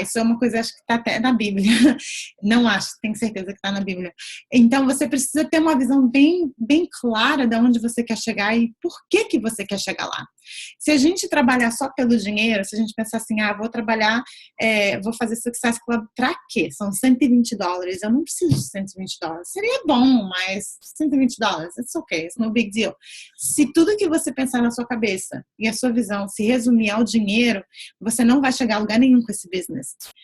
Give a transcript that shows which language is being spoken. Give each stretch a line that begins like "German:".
Portuguese: Isso é uma coisa, acho que está até na Bíblia. Não acho, tenho certeza que está na Bíblia. Então, você precisa ter uma visão bem, bem clara de onde você quer chegar e por que você quer chegar lá. Se a gente trabalhar só pelo dinheiro, se a gente pensar assim, vou trabalhar, vou fazer Success Club pra quê? São $120, eu não preciso de $120. Seria bom, mas
English: $120, it's okay, it's no big deal.
Portuguese: Se tudo que você pensar na sua cabeça e a sua visão se resumir ao dinheiro, você não vai chegar a lugar nenhum com esse business.